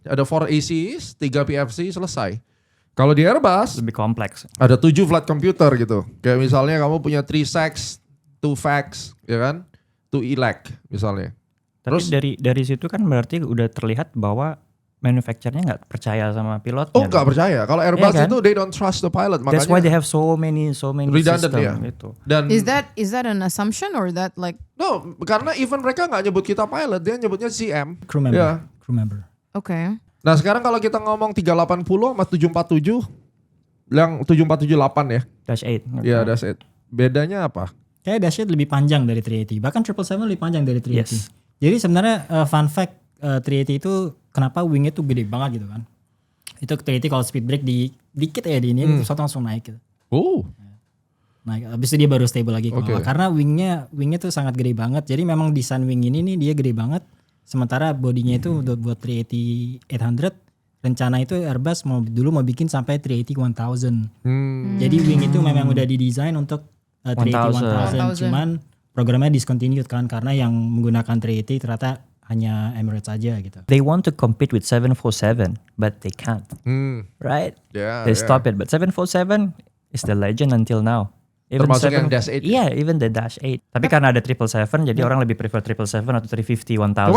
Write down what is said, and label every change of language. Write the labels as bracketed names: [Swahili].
[Indonesian] Ada 4 ACs, 3 PFC, selesai. Kalau di Airbus lebih kompleks. Ada 7 flight computer gitu. Kayak misalnya kamu punya 3 SACs, 2 FACs, ya kan? 2 ELAC misalnya. Tapi Terus dari situ kan berarti udah terlihat bahwa manufacturernya nggak percaya sama pilotnya. nggak percaya. Kalau Airbus kan? itu [English] they don't trust the pilot. [Indonesian] Makanya [English] That's why they have so many redundant system [Indonesian] ya. gitu. Dan [English] Is that an assumption or that like [Indonesian] no, karena even mereka nggak nyebut kita pilot, dia nyebutnya CM. [English] Crew member. [Indonesian] Ya. [English] Crew member. [Indonesian] Nah sekarang kalau kita ngomong 380 sama 747, yang 747-8 ya. Dash 8. Iya, [English] that's it. [Indonesian] Bedanya apa? Kayak Dash 8 lebih panjang dari 380. Bahkan 777 lebih panjang dari 380. [English] Yes. [Indonesian] Jadi sebenarnya fun fact 380 itu kenapa wingnya tuh gede banget gitu kan. Itu 380 kalau speed brake dikit ya di ini itu langsung naik gitu. Naik. Habis itu dia baru stable lagi ke bawah. Karena wingnya tuh sangat gede banget. Jadi memang desain wing ini nih dia gede banget. Sementara bodinya itu buat 380-800 rencana itu Airbus dulu mau bikin sampai 380-1000. Jadi wing itu memang udah didesain untuk 380-1000. Cuman programnya discontinued kan karena yang menggunakan 380 ternyata hanya Emirates aja gitu. [English] They want to compete with 747 but they can't. Right? They stop it. But 747 is the legend until now. Even [Indonesian] termasuk yang Dash 8. Iya, [English] even the Dash 8. [Indonesian] Tapi karena ada 777 jadi orang lebih prefer 777 atau 350-1000.